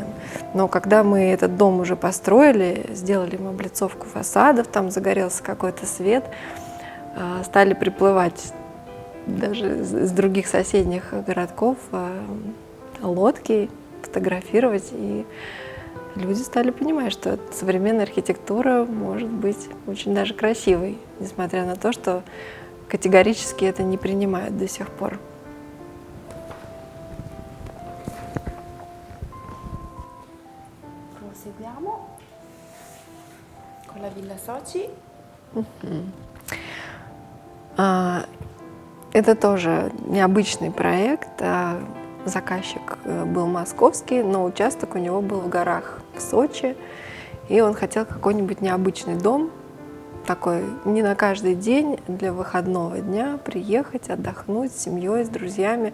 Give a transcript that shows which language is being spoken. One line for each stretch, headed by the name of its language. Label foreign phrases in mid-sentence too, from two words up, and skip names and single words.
Russian: Но когда мы этот дом уже построили, сделали ему облицовку фасадов, там загорелся какой-то свет, стали приплывать даже из других соседних городков лодки, фотографировать, и люди стали понимать, что современная архитектура может быть очень даже красивой, несмотря на то, что категорически это не принимают до сих пор.
Italian: Proseguiamo con la Villa Sochi.
Russian: Это тоже необычный проект. Заказчик был московский, но участок у него был в горах в Сочи. И он хотел какой-нибудь необычный дом, такой не на каждый день, для выходного дня приехать, отдохнуть с семьей, с друзьями.